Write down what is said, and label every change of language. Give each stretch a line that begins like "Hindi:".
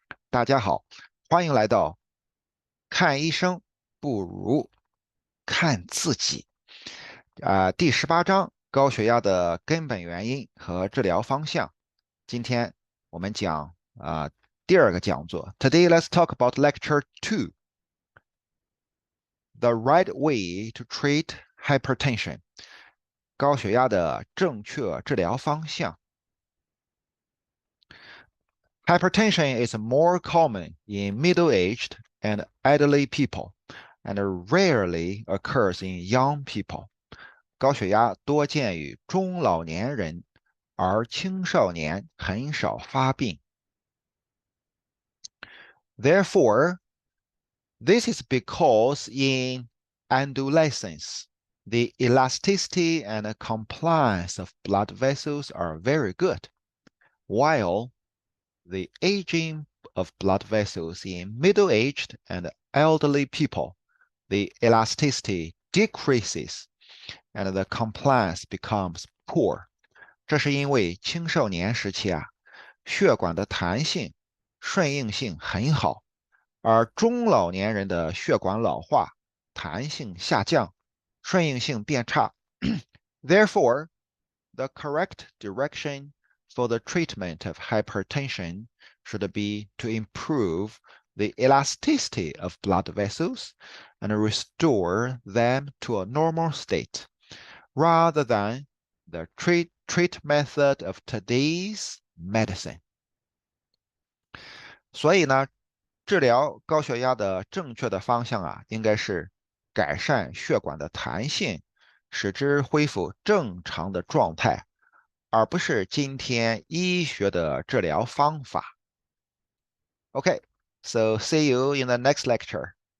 Chinese: 大家好，欢迎来到看医生不如看自己。第18章高血压的根本原因和治疗方向。今天我们讲第二个讲座。
English: Today, let's talk about Lecture 2. The right way to treat hypertension.
Chinese: 高血压的正确治疗方向。
English: Hypertension is more common in middle-aged and elderly people and rarely occurs in young people.
Chinese: 高血压多见于中老年人，而青少年很少发病。
English: Therefore, this is because in adolescence, the elasticity and compliance of blood vessels are very good, while the aging of blood vessels in middle-aged and elderly people, the elasticity decreases and the compliance becomes poor.
Chinese: 这是因为青少年时期血管的弹性、顺应性很好。而中老年人的血管老化、弹性下降、顺应性变差。
English: Therefore, the correct direction for the treatment of hypertension should be to improve the elasticity of blood vessels and restore them to a normal state, rather than the treat method of today's medicine.
Chinese: 所以呢，治疗高血压的正确的方向应该是改善血管的弹性，使之恢复正常的状态，而不是今天医学的治疗方法。
English: Okay, so see you in the next lecture.